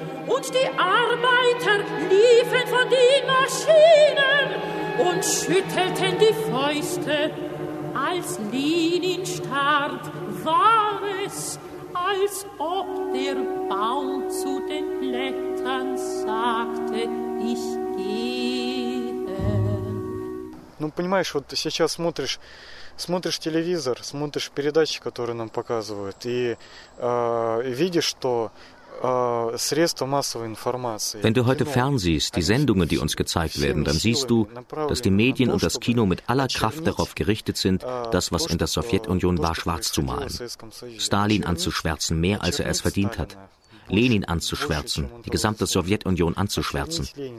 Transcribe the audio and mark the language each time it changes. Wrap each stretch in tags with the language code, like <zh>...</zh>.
<de>Und die Arbeiter liefen von den Maschinen und schüttelten die Fäuste. Als Lenin starb, war es, als ob der Baum zu den Blättern sagte, ich gehe.</de> <ru>Ну, понимаешь, вот сейчас смотришь телевизор, смотришь передачи, которые нам показывают, и видишь, что</ru> <de>Wenn du heute fernsehst, die Sendungen, die uns gezeigt werden, dann siehst du, dass die Medien und das Kino mit aller Kraft darauf gerichtet sind, das, was in der Sowjetunion war, schwarz zu malen. Stalin anzuschwärzen, mehr als er es verdient hat. Lenin anzuschwärzen, die gesamte Sowjetunion anzuschwärzen.</de>